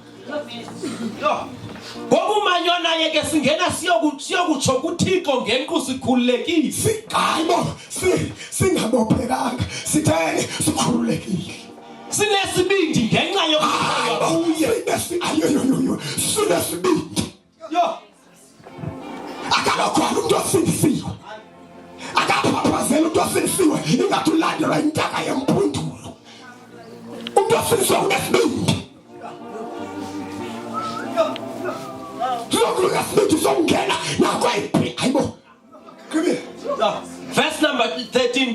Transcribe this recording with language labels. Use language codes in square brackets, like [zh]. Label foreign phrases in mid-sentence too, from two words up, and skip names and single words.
[xh] Ngokumanyona yeke singena siyokutsho kuThixo ngenqu sikhululekile. Hayibo, singabophekanga. Sithele sikhululekile. Sinesibindi ngenxa yokukhululeka kuye. Ayo. Sinesibindi. Yo. [zu] Akalokhona umuntu osindisiwe. Akaphaphazela umuntu osindisiwe ingathi ulandelwa intaka yempundulo. Umuntu osindisiwe unesibindi. [en] Verse number 13.